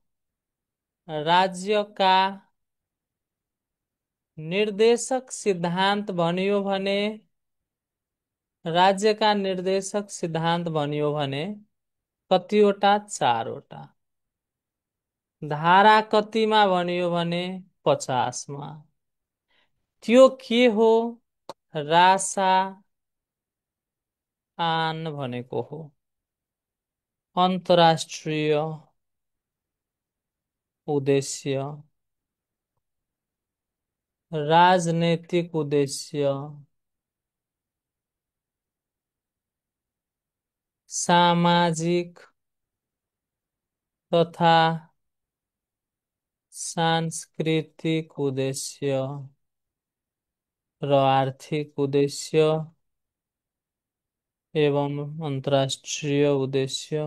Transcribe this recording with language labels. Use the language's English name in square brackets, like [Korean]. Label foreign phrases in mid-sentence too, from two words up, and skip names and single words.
[Nepali] राज्यका निर्देशक सिद्धान्त भनियो भने राज्यका निर्देशक सिद्धान्त भनियो भने कतिवटा? चारवटा। धारा कतिमा भनियो भने 50 मा। त्यो के हो? रासा आन भनेको हो अन्तर्राष्ट्रिय उद्देश्य, राजनैतिक उद्देश्य, सामाजिक तथा सांस्कृतिक उद्देश्य र आर्थिक उद्देश्य एवं अन्तर्राष्ट्रिय उद्देश्य।